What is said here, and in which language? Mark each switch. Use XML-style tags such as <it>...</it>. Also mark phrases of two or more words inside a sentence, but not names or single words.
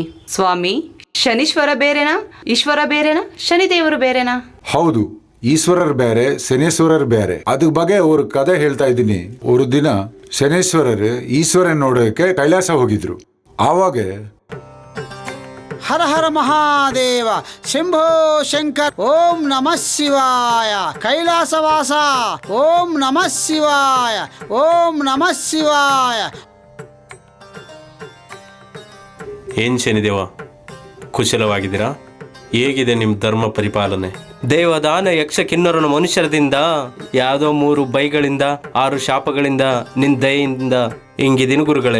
<kn>ಸ್ವಾಮಿ, ಶನೀಶ್ವರ ಬೇರೆನಾ, ಈಶ್ವರ ಬೇರೆನಾ, ಶನಿದೇವರು ಬೇರೆನಾ? ಹೌದು, ಈಶ್ವರರ್ ಬೇರೆ, ಶನೇಶ್ವರರ್ ಬೇರೆ. ಅದ್ರ ಬಗ್ಗೆ ಅವ್ರ ಕಥೆ ಹೇಳ್ತಾ ಇದ್ದೀನಿ. ஒரு ದಿನ ಶನೇಶ್ವರರು ಈಶ್ವರನ್ ನೋಡೋಕೆ ಕೈಲಾಸ ಹೋಗಿದ್ರು. ಆವಾಗ</kn> <sa>ಹರ ಹರ ಮಹಾದೇವ, ಶಂಭೋ ಶಂಕರ್, ಓಂ ನಮಃ ಶಿವಾಯ, ಕೈಲಾಸವಾಸ, ಓಂ ನಮಃ ಶಿವಾಯ, ಓಂ ನಮಃ ಶಿವಾಯ.</sa> <kn>ಏನ್ ಶನಿದೇವ, ಕುಶಲವಾಗಿದ್ದೀರಾ? ಹೇಗಿದೆ ನಿಮ್ಮ ಧರ್ಮ ಪರಿಪಾಲನೆ? ದೇವದಾನ ಯಕ್ಷ ಕಿನ್ನರನ ಮನುಷ್ಯರದಿಂದ ಯಾವುದೋ 3 ಬೈಗಳಿಂದ 6 ಶಾಪಗಳಿಂದ ನಿನ್ನ ದಯೆಯಿಂದ ಹಿಂಗಿದೀನಿ ಗುರುಗಳೇ.</kn>